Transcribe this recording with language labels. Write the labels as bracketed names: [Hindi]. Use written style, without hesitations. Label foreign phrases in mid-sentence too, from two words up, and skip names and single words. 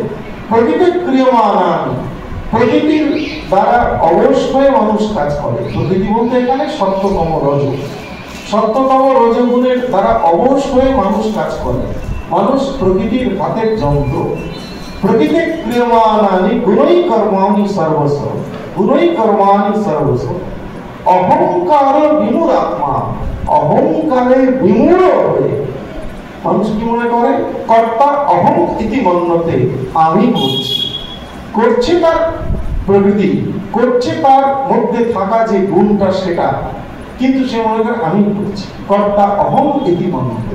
[Sanskrit] প্রকৃতি ক্রিয়মাণানি, [Bangla] প্রকৃতির দ্বারা অবশ্যই মানুষ কাজ করে। প্রকৃতি বলতে এখানে সত্যতম রজ, সত্যতম রজগুণের দ্বারা অবশ্যই মানুষ কাজ করে। মানুষ প্রকৃতির হাতের যন্ত্র। [Sanskrit] প্রকৃতি ক্রিয়মাণানি গুণৈ কর্মাণি সর্বস্ব, গুণৈ কর্মাণি সর্বস্ব অহংকার বিমূঢ়াত্মা, [Bangla] অহংকারে বিমূঢ় হয়ে মানুষ কি মনে করে, [Sanskrit] কর্তা অহং ইতি মন্যতে, [Bangla] আমি করছি। করছে তার প্রকৃতি, করছে তার মধ্যে থাকা যে গুণটা সেটা, কিন্তু সে মনে করে আমি করছি, [Sanskrit] কর্তা অহং ইতি মন্যতে।